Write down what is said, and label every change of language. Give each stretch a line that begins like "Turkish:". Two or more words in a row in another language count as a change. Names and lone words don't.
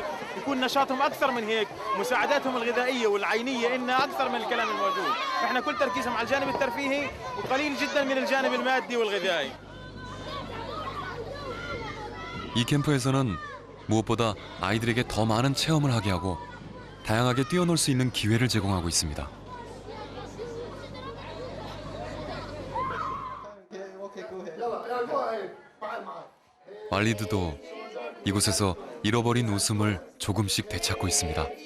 Arabic: يكون نشاطهم اكثر من هيك، مساعداتهم الغذائيه والعينيه انها اكثر من الكلام الموجود، احنا كل تركيزهم على الجانب الترفيهي وقليل جدا من الجانب المادي والغذائي.
Korean: 이 캠프에서는 무엇보다 아이들에게 더 많은 체험을 하게 하고 다양하게 뛰어놀 수 있는 기회를 제공하고 있습니다. 말리드도 이곳에서 잃어버린 웃음을 조금씩 되찾고 있습니다.